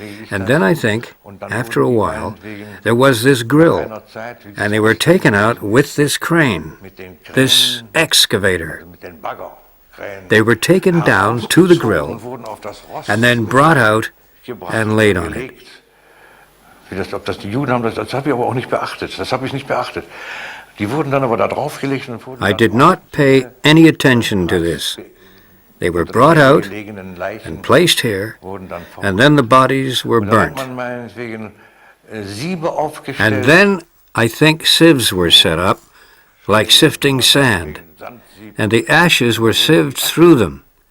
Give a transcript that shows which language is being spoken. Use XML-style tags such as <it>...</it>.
<en>And then I think, after a while, there was this grill, and they were taken out with this crane, this excavator. They were taken down to the grill, and then brought out and laid on it.</en> <de>Das die Juden haben, das habe ich aber auch nicht beachtet. Das habe ich nicht beachtet. Die wurden dann aber da draufgelegt und wurden.</de> <en>I did not pay any attention to this. They were brought out and placed here, and then the bodies were burnt. And then I think sieves were set up, like sifting sand, and the ashes were sieved through them.</en>